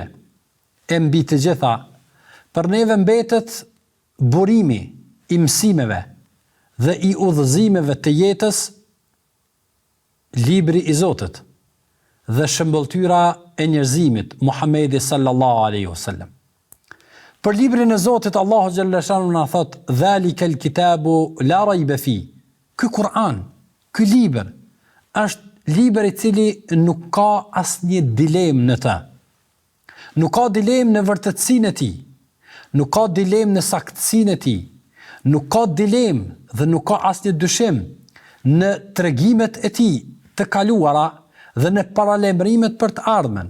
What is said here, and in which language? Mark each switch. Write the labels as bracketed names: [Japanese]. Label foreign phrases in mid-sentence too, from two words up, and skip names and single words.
[Albanian] E mbi të gjitha, për neve mbetet burimi i mësimeve dhe i udhëzimeve të jetës, libri i Zotit dhe shëmbëltyra e njerëzimit, Muhamedi [Arabic] صلى الله عليه وسلم. [Albanian] Për librin e Zotit, Allahu [Arabic] جل شأنه [Albanian] na thot: [Arabic] "ذلك الكتاب لا ريب فيه." [Albanian] Ky Kur'an, ky libër është libër i cili nuk ka asnjë dilemë në të. Nuk ka dilemë në vërtetësinë e tij. Nuk ka dilemë në saktësinë e tij. Nuk ka dilemë dhe nuk ka asnjë dyshim në tregimet e tij të kaluara dhe në paralajmërimet për të ardhmen.